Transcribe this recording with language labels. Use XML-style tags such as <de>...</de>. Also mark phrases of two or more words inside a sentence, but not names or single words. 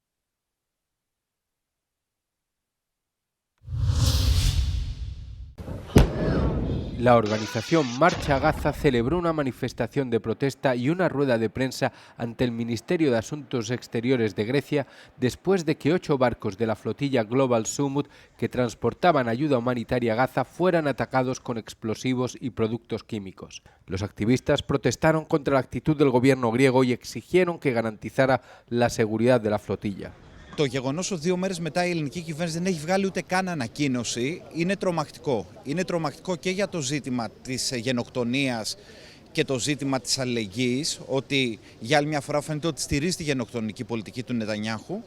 <es>La organización Marcha Gaza celebró una manifestación de protesta y una rueda de prensa ante el Ministerio de Asuntos Exteriores de Grecia después de que 8 barcos de la flotilla Global Sumud que transportaban ayuda humanitaria a Gaza fueran atacados con explosivos y productos químicos. Los activistas protestaron contra la actitud del gobierno griego y exigieron que garantizara la seguridad de la flotilla.</es> <el>Το γεγονός ότι 2 μέρες μετά η ελληνική κυβέρνηση δεν έχει βγάλει ούτε καν ανακοίνωση είναι τρομακτικό. Είναι τρομακτικό και για το ζήτημα της γενοκτονίας και το ζήτημα της αλληλεγγύης, ότι για άλλη μια φορά φαίνεται ότι στηρίζει τη γενοκτονική πολιτική του Νετανιάχου.</el>